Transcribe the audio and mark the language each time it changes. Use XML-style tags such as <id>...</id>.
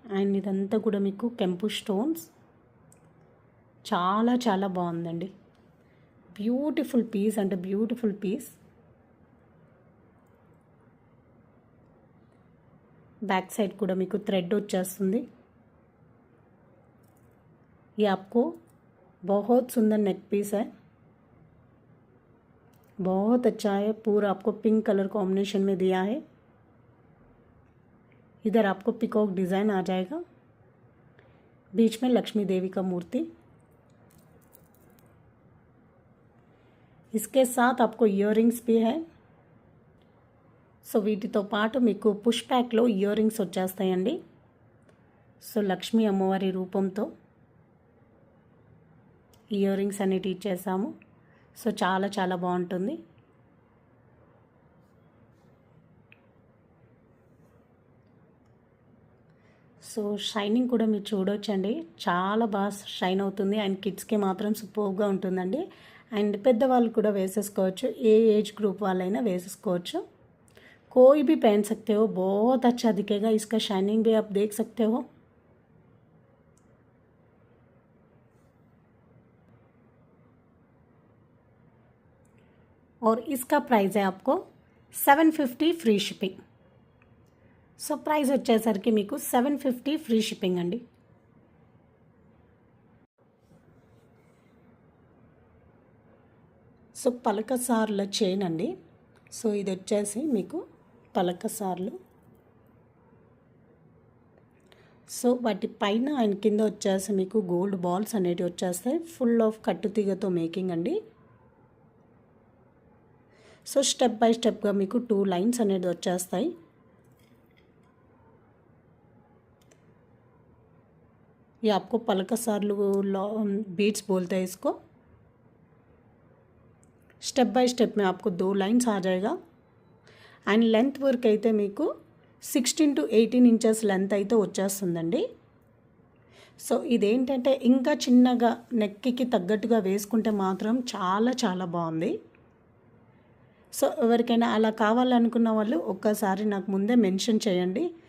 <te>And ఇదంతా కూడా మీకు కెంపు స్టోన్స్. చాలా చాలా బాగుందండి. బ్యూటిఫుల్ పీస్ అంటే బ్యూటిఫుల్ పీస్. बैक साइड కూడా మీకు థ్రెడ్ వచ్చేస్తుంది.</te> <hi>ये आपको बहुत सुंदर नेक पीस है, बहुत अच्छा है. पूरा आपको पिंक कलर कॉम्बिनेशन में दिया है. इधर आपको पिकॉक डिज़ाइन आ जाएगा, बीच में लक्ष्मी देवी का मूर्ति. इसके साथ आपको इयररिंग्स भी है.</hi> <te>సో వీటితో పాటు మీకు పుష్ ప్యాక్లో ఇయర్ రింగ్స్ వచ్చేస్తాయండి. సో లక్ష్మీ అమ్మవారి రూపంతో ఇయర్ రింగ్స్ అనేవి ఇచ్చేసాము. సో చాలా చాలా బాగుంటుంది. సో షైనింగ్ కూడా మీరు చూడొచ్చండి, చాలా బాగా షైన్ అవుతుంది. అండ్ కిడ్స్కి మాత్రం సూపర్గా ఉంటుందండి. అండ్ పెద్దవాళ్ళు కూడా వేసేసుకోవచ్చు, ఏ ఏజ్ గ్రూప్ వాళ్ళైనా వేసేసుకోవచ్చు.</te> <hi>कोई भी पहन सकते हो, बहुत अच्छा दिखेगा. इसका शाइनिंग भी आप देख सकते हो. और इसका प्राइस है आपको 750 फ्री शिपिंग.</hi> <te>సో ప్రైస్ వచ్చేసరికి మీకు 750 ఫ్రీ షిప్పింగ్ అండి. సో పలకసార్ల చైన్ అండి. సో ఇది వచ్చేసి మీకు పలకసార్లు. సో వాటి పైన అండ్ కింద వచ్చేసి మీకు గోల్డ్ బాల్స్ అనేటివి వచ్చేస్తాయి. ఫుల్ ఆఫ్ కట్టుతీగతో మేకింగ్ అండి. సో స్టెప్ బై స్టెప్గా మీకు 2 లైన్స్ అనేది వచ్చేస్తాయి.</te> <hi>ये आपको पलकसार्लू बीट्स बोलते हैं इसको. स्टेप बाय स्टेप में आपको 2 लाइन्स आ जाएगा.</hi> <te>అండ్ లెంత్ వర్క్ అయితే మీకు 16 to 18 ఇంచెస్ లెంత్ అయితే వచ్చేస్తుందండి. సో ఇదేంటంటే ఇంకా చిన్నగా నెక్కి తగ్గట్టుగా వేసుకుంటే మాత్రం చాలా చాలా బాగుంది. సో ఎవరికైనా అలా కావాలనుకున్న వాళ్ళు ఒక్కసారి నాకు ముందే మెన్షన్ చేయండి.</te>